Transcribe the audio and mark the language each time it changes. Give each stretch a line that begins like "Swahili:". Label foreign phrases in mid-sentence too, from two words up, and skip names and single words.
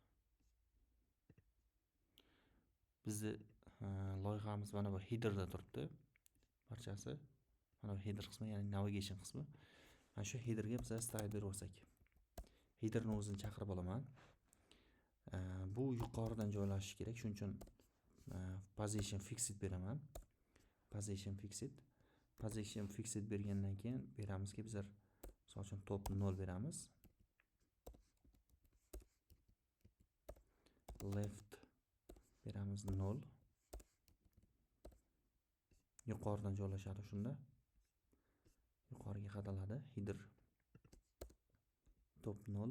Uzbek: Bizni loyihamiz mana bu headerda turibdi. Barchasi mana bu header qismi, ya'ni navigation qismi. Mana shu headerga biz style berib olsak. Headerni o'zini chaqirib olaman. Bu yuqoridan joylashishi kerak, shuning uchun
English: position fixed
Uzbek: beraman.
English: Position fixed
Uzbek: bergandan keyin beramizki bizlar misol uchun top 0 beramiz. Left beramiz 0. Yuqoridan joylashadi shunda. Yuqoriga qadaladi
English: header top
Uzbek: 0.